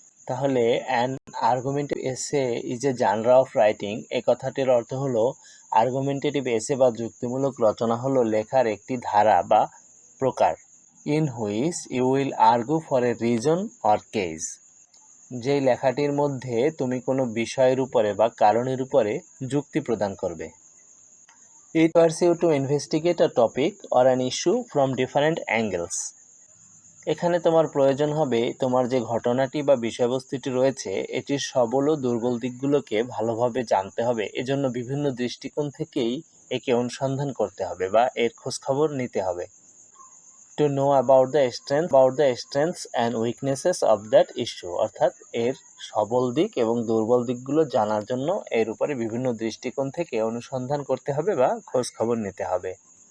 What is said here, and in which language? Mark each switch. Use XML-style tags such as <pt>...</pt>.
<bn>তাহলে</bn> <en>an argumentative essay is a genre of writing</en> <bn>এ কথাটির অর্থ হলো আর্গুমেন্টেটিভ এসে বা যুক্তিমূলক রচনা হলো লেখার একটি ধারা বা প্রকার।</bn> <en>In which you will argue for a reason or case.</en> <bn>যেই লেখাটির মধ্যে তুমি কোনো বিষয়ের উপরে বা কারণের উপরে যুক্তি প্রদান করবে।</bn> <en>It requires you to investigate a topic or an issue from different angles.</en> <bn>এখানে তোমার প্রয়োজন হবে তোমার যে ঘটনাটি বা বিষয়বস্তুটি রয়েছে এটির সবল ও দুর্বল দিকগুলোকে ভালোভাবে জানতে হবে। এজন্য বিভিন্ন দৃষ্টিকোণ থেকেই একে অনুসন্ধান করতে হবে বা এর খোঁজখবর নিতে হবে।</bn> <en>to know about the strengths and weaknesses of that issue,</en> <bn>অর্থাৎ এর সবল দিক এবং দুর্বল দিকগুলো জানার জন্য এর উপরে বিভিন্ন দৃষ্টিকোণ থেকে অনুসন্ধান করতে হবে বা খোঁজখবর নিতে হবে।</bn>